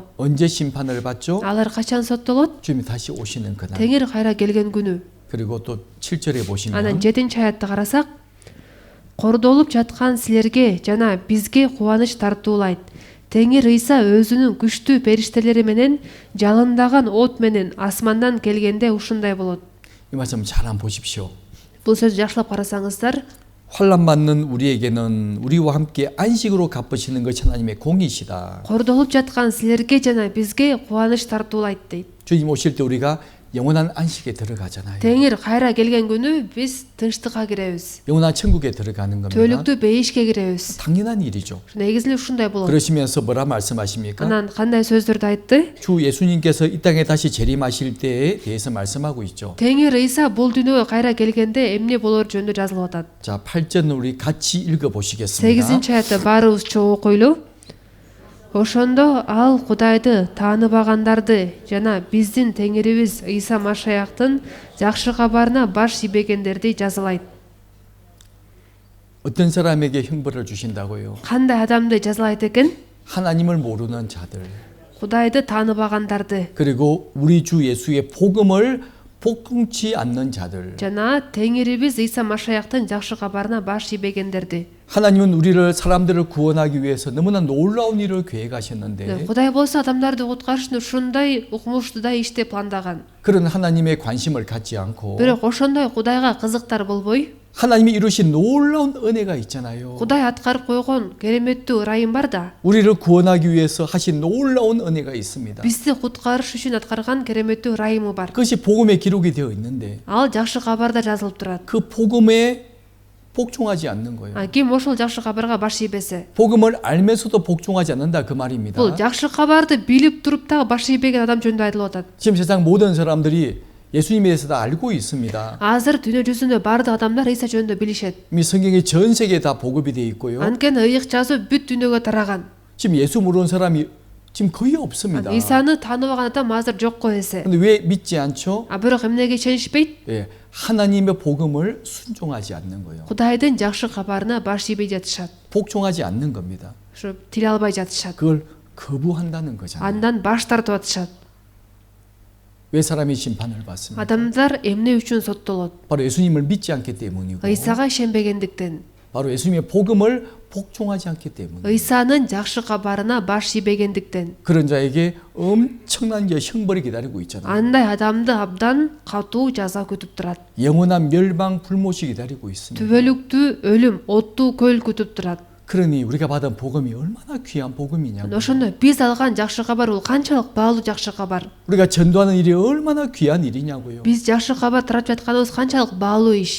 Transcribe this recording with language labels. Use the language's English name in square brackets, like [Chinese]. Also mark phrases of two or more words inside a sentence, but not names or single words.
[Korean] 언제 심판을 받죠? [Kyrgyz] Алар качан соттолот? [Korean] 주님이 다시 오시는 그날. [Kyrgyz] Теңир кайра келген күнү. [Korean] 그리고 또 7절에 보시면 [Kyrgyz] Анан 7-аятты карасак, кордолуп жаткан силерге жана бизге кубаныч тартуулайт. Теңир Ыйса өзүнүн күчтүү периштелери менен жалындаган от менен асмандан келгенде ушундай болот. [Korean] 이 말씀 잘 한번 보십시오. [Kyrgyz] Бул сөздү жакшылап карасаңыздар, [Korean] 환난 받는 우리에게는 우리와 함께 안식으로 갚으시는 것이 하나님의 공이시다. [Kyrgyz] кордолуп жаткан силерге жана бизге кубаныч тартуулайт дейт. [Korean] 주님 오실 때 우리가 영원한 안식에 들어가잖아요. [Kyrgyz] Теңир кайра келген күнү биз тынчтыкка киребиз. [Korean] 영원한 천국에 들어가는 겁니다. [Kyrgyz] Төлүктүү бейишке киребиз. [Korean] 당연한 일이죠. [Kyrgyz] Негизинде ушундай болот. [Korean] 그러시면서 뭐라 말씀하십니까? [Kyrgyz] Анан кандай сөздөрдү айтты? [Korean] 주 예수님께서 이 땅에 다시 재림하실 때에 대해서 말씀하고 있죠. [Kyrgyz] Теңир Ыйса бул дүйнөгө кайра келгенде эмне болор жөнүндө жазылып атат. [Korean] 자, 8절 우리 같이 읽어 보시겠습니다. [Kyrgyz] 8-аятты баарыбыз чогуу окуйлу. Ошондо ал Кудайды тааныбагандарды жана биздин теңирибиз Ыйса Машаяктын жакшы кабарына баш ийбегендерди жазалайт. [Korean] 어떤 사람에게 형벌을 주신다고요? [Kyrgyz] Кандай адамды жазалайт экен? [Korean] 하나님을 모르는 자들. [Kyrgyz] Кудайды тааныбагандарды [Korean] 그리고 우리 주 예수의 복음을 복음치 않는 자들. [Kyrgyz] жана теңирибиз Ыйса Машаяктын жакшы кабарына баш ийбегендерди. [Korean] 하나님은 우리를 사람들을 구원하기 위해서 너무나 놀라운 일을 계획하셨는데 [Kyrgyz] Кудай болсо адамдарды куткарыш үчүн ушундай укмуштуудай ишти пландаган. [Korean] 그런 하나님의 관심을 갖지 않고 [Kyrgyz] Бирок ошондой Кудайга кызыктар болбой, [Korean] 하나님이 이루신 놀라운 은혜가 있잖아요. [Kyrgyz] Кудай аткарып койгон кереметтүү ырайым бар да. [Korean] 우리를 구원하기 위해서 하신 놀라운 은혜가 있습니다. [Kyrgyz] Бизди куткарыш үчүн аткарган кереметтүү ырайымы бар. [Korean] 그것이 복음에 기록이 되어 있는데 [Kyrgyz] Ал жакшы кабарда жазылып турат. [Korean] 그 복음에 복종하지 않는 거예요. [Kyrgyz] Ким ошол жакшы кабарга баш ийбесе, [Korean] 복음을 알면서도 복종하지 않는다 그 말입니다. [Kyrgyz] бул жакшы кабарды билип туруп дагы баш ийбеген адам жөнүндө айтылып атат. [Korean] 지금 세상 모든 사람들이 예수님에 대해서 다 알고 있습니다. [Kyrgyz] Азыр дүйнө жүзүндө бардык адамдар Ыйса жөнүндө билишет. [Korean] 이미 성경이 전 세계에 다 보급이 되어 있고요. [Kyrgyz] Анткени ыйык жазуу бүт дүйнөгө тараган. [Korean] 지금 예수 모르는 사람이 지금 거의 없습니다. [Kyrgyz] Ыйсаны тааныбаган адам азыр жокко эсе. [Korean] 근데 왜 믿지 않죠? [Kyrgyz] Бирок эмнеге ишенишпейт? [Korean] 예, 하나님의 복음을 순종하지 않는 거예요. [Kyrgyz] Кудайдын жакшы кабарына баш ийбей жатышат. [Korean] 복종하지 않는 겁니다. [Kyrgyz] Ушу тиле албай жатышат. [Korean] 그걸 거부한다는 거잖아요. [Kyrgyz] Андан баш тартып атышат. [Korean] 왜 사람이 심판을 받습니까? [Kyrgyz] Адамдар эмне үчүн соттолот? [Korean] 바로 예수님을 믿지 않기 때문이고 [Kyrgyz] Ыйсага ишенбегендиктен. [Korean] 바로 예수님의 복음을 복종하지 않기 때문에 [Kyrgyz] Ыйсанын жакшы кабарына баш ийбегендиктен. [Korean] 그런 자에게 엄청난 형벌이 기다리고 있잖아요. [Kyrgyz] Андай адамды абдан катуу жаза күтүп турат. [Korean] 영원한 멸망 불못이 기다리고 있습니다. [Kyrgyz] Түбөлүктүү өлүм, оттуу көл күтүп турат. [Korean] 그러니 우리가 받은 복음이 얼마나 귀한 복음이냐고. [Kyrgyz] ошондо биз алган жакшы кабар бул канчалык баалуу жакшы кабар. [Korean] 우리가 전도하는 일이 얼마나 귀한 일이냐고요. [Kyrgyz] Биз жакшы кабар таратып жатканыбыз канчалык баалуу иш.